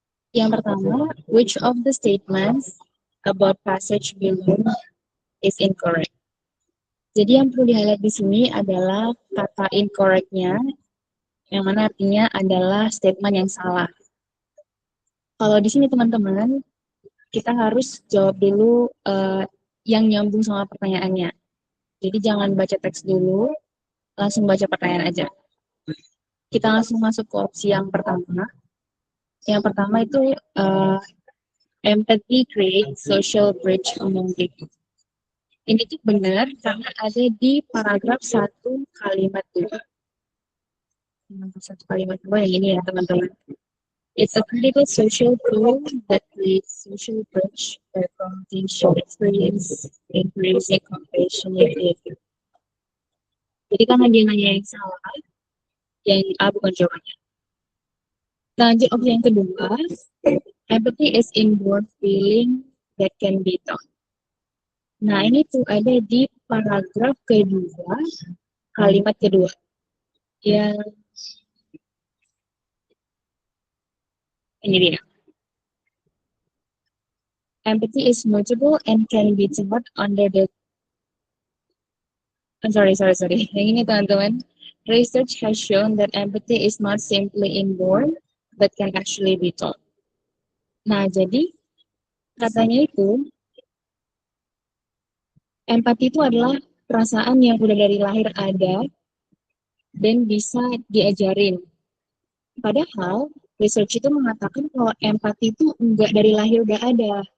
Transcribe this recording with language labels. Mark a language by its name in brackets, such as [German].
[Indonesian] Yang pertama, [English] which of the statements about passage below is incorrect? [Indonesian] Jadi yang perlu di-highlight di sini adalah kata incorrect-nya, yang mana artinya adalah statement yang salah. Kalau di sini teman-teman, kita harus jawab dulu yang nyambung sama pertanyaannya. Jadi jangan baca teks dulu, langsung baca pertanyaan aja. Kita langsung masuk ke opsi yang pertama. Yang pertama itu [English] empathy create social bridge among people. [Indonesian] Ini tuh benar karena ada di paragraf 1 kalimat 2. Satu kalimat 2 yang ini ya teman-teman. [English] It's a critical social tool that creates social bridge by promoting shared experience, increasing compassionate behavior. [Indonesian] Jadi karena dia nanya yang salah, yang A bukan jawabannya. Nah, lanjut opsi yang kedua, [English] empathy is inborn feeling that can be taught. [Indonesian] Nah, ini tuh ada di paragraf kedua, kalimat kedua. Ya, ini dia. [English] Empathy is mutable and can be taught under the... sorry. [Indonesian] Yang ini teman-teman. [English] Research has shown that empathy is not simply inborn, but can actually be taught. [Indonesian] Nah, jadi katanya itu, empati itu adalah perasaan yang udah dari lahir ada dan bisa diajarin. Padahal research itu mengatakan kalau empati itu enggak dari lahir udah ada.